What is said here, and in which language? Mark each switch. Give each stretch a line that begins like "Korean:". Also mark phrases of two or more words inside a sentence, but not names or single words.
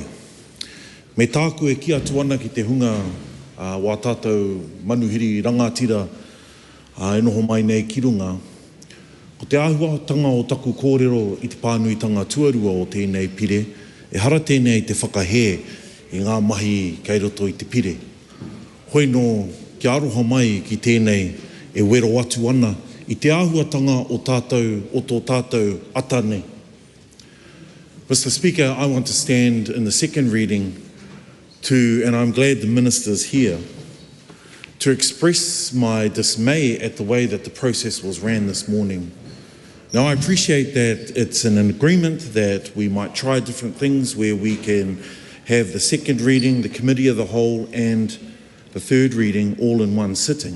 Māori: Me tāku e ki atu ana ki te hunga wā tātou manuhiri rangatira e noho mai nei ki runga, ko te āhuatanga o taku kōrero i te pānuitanga tuarua o tēnei pire, e hara tēnei te whakahē i ngā mahi kei roto i te pire. Hoi no ki aroha mai ki tēnei e wero atu ana i te āhuatanga o tō tātou atane.
English: Mr. Speaker, I want to stand in the second reading and I'm glad the minister's here, to express my dismay at the way that the process was ran this morning. Now, I appreciate that it's an agreement that we might try different things where we can have the second reading, the committee of the whole, and the third reading all in one sitting.